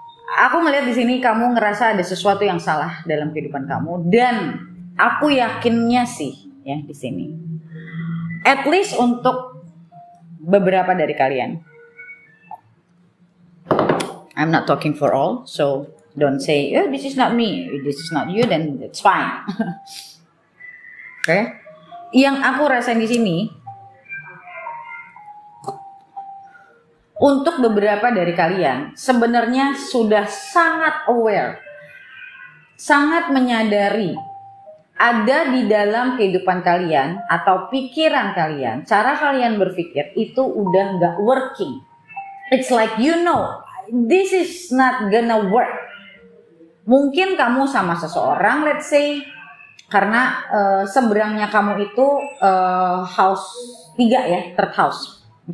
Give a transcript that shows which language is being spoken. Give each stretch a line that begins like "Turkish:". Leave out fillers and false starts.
Indonesian: Aku ngelihat di sini kamu ngerasa ada sesuatu yang salah dalam kehidupan kamu, dan aku yakinnya sih ya di sini.
English: At least
Indonesian: untuk beberapa dari kalian.
English: I'm not talking for all, so don't say, "Oh, this is not me, this is not you," then it's fine.
Indonesian: Yang aku rasain di sini, untuk beberapa dari kalian sebenarnya sudah sangat aware, sangat menyadari ada di dalam kehidupan kalian atau pikiran kalian, cara kalian berpikir itu udah gak working.
English: It's like this is not gonna work.
Indonesian: Mungkin kamu sama seseorang,
English: let's say,
Indonesian: karena seberangnya kamu itu house 3 ya, third house.